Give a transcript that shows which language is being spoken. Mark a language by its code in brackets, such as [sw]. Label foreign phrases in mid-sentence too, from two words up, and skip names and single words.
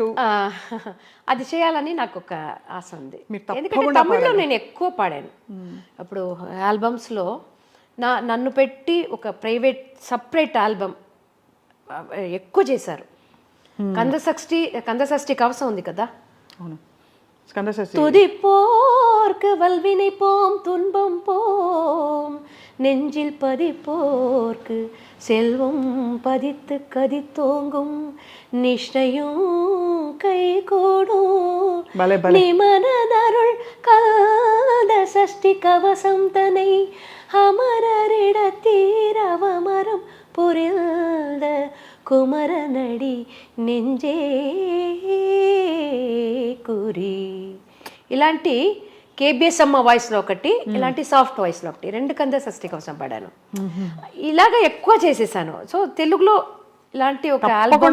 [te] అది చేయాలని నాకు ఒక ఆశ ఉంది. ఎందుకంటే తమిళ్లో నేను ఎక్కువ పాడాను. అప్పుడు ఆల్బమ్స్ లో నన్ను పెట్టి ఒక ప్రైవేట్ సపరేట్ ఆల్బమ్ ఎక్కువ చేశారు. కందషష్ఠి కవసం ఉంది కదా, [ta] துதி போர்க்கு வல்வினை போம் துன்பம் போம், நெஞ்சில் பதிப்போர்க்கு செல்வம் பதித்து கதித்தோங்கும், நிஷ்டையும் கை கூடும் நிமனருள் காத சஷ்டி கவசம் தனை அமரரிடத்தீரவமரம் புரிந்த குமரனடி நெஞ்சே குறி. [te] ఇలాంటి కేబిఎస్ అమ్మ వాయిస్లో ఒకటి, ఇలాంటి సాఫ్ట్ వాయిస్లో ఒకటి, 2 కందషష్ఠి కోసం పాడాను. ఇలాగ ఎక్కువ చేసేసాను. సో తెలుగులో ఇలాంటి ఒక ఆల్బమ్,